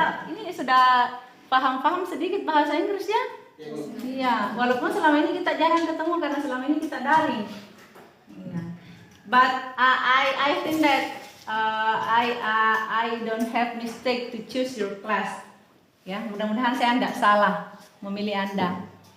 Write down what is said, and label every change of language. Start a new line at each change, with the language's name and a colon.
Indonesian: Ini sudah paham-paham sedikit bahasa Inggris ya? Iya, walaupun selama ini kita jarang ketemu karena selama ini kita daring. Iya.
English: But I think that I don't have mistake to choose your class.
Indonesian: Ya, mudah-mudahan saya tidak salah memilih Anda.